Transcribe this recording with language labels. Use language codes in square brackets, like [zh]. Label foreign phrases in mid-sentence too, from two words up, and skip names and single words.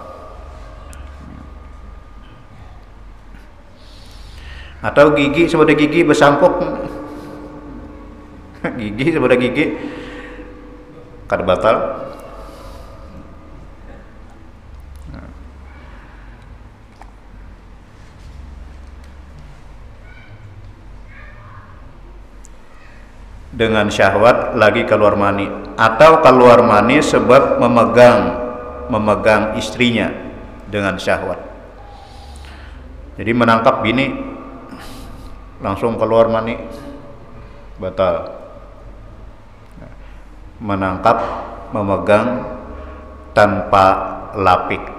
[bjn] Atau gigi sebelah gigi bersangkuk, gigi sebelah gigi kada batal. Dengan syahwat lagi keluar mani, atau keluar mani sebab memegang istrinya dengan syahwat. Jadi menangkap bini langsung keluar mani, batal. Menangkap, memegang tanpa lapik.